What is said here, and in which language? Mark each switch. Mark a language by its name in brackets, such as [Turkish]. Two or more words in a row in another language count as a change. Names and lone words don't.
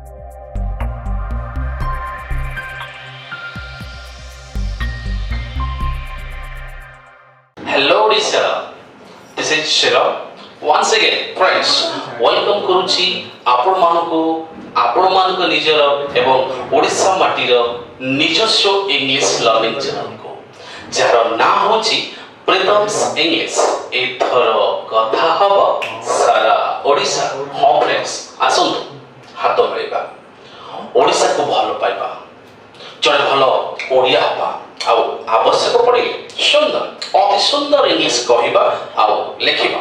[English] Hello Odisha, this is Shiram. Once again, friends, welcome [Odia] କରୁଛି ଆପଣମାନଙ୍କୁ ନିଜର ଏବଂ ଓଡ଼ିଶା ମାଟିର ନିଜସ୍ୱ [English] English learning channelku [Odia] ଯାହାର ନାଁ ହେଉଛି ପ୍ରିତମ୍ସ ଇଂଲିଶ। ଏଥର କଥା ହବ ସାରା ଓଡ଼ିଶା। ହଁ ଫ୍ରେଣ୍ଡସ୍, ଆସନ୍ତୁ ହାତ ମିଳେଇବା, ଓଡ଼ିଶାକୁ ଭଲ ପାଇବା, ଜଣେ ଭଲ ଓଡ଼ିଆ ହେବା, ଆଉ ଆବଶ୍ୟକ ପଡ଼ିଲେ ସୁନ୍ଦର ଅତି ସୁନ୍ଦର ଇଂଲିଶ କହିବା ଆଉ ଲେଖିବା।